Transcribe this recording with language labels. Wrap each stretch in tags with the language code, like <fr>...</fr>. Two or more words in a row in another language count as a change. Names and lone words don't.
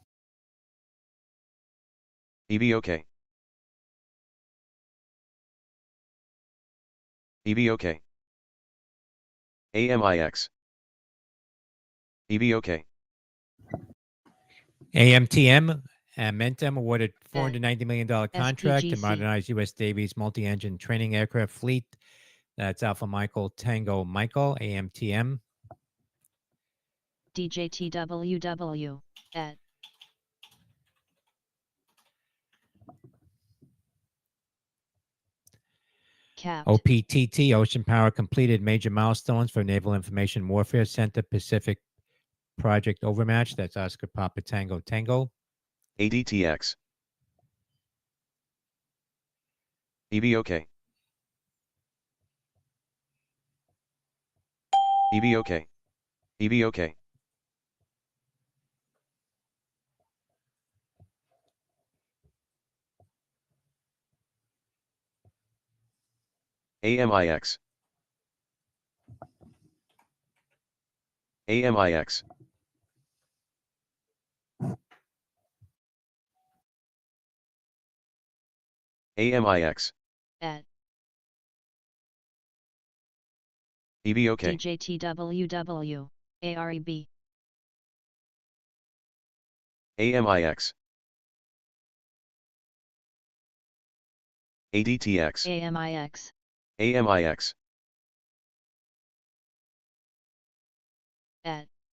<en>EVOK. EVOK. AMIX. EVOK. AMTM, Amentum awarded $490 million contract to SPGC. modernize U.S. Navy's multi-engine training aircraft fleet. That's Alpha Michael Tango Michael, AMTM. DJTWW. At. Capped. OPTT, Ocean Power completed major milestones for Naval Information Warfare Center Pacific Project Overmatch. That's Oscar Papa Tango Tango. ADTX. EVOK. EVOK. EVOK. AMIX. AMIX. AMIX. At. EVOK. DJTWW. AREB. AMIX. ADTX. AMIX. AMIX. At.</en>